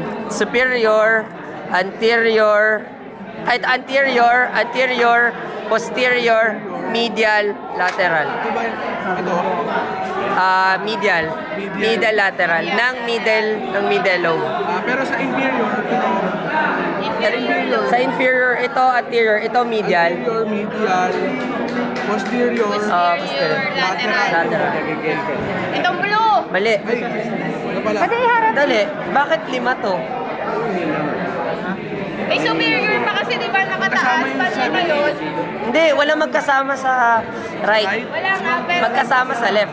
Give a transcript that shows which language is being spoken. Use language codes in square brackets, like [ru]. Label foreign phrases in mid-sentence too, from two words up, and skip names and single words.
[en] Superior, anterior, posterior, medial, lateral. [tl] Ito ba? Ito. [en] Medial lateral. Ng middle lobe. [tl] Pero sa inferior, ito. Sa inferior, ito anterior, ito medial. [en] Inferior, medial, posterior, Posterior. Lateral. [tl] Itong blue. Mali. ay, ano pala? Dali. Bakit 5 to? May superior pa kasi di ba nakataas? Paano ba yun? Hindi, wala magkasama sa right. Wala nga, pero... Magkasama sa left.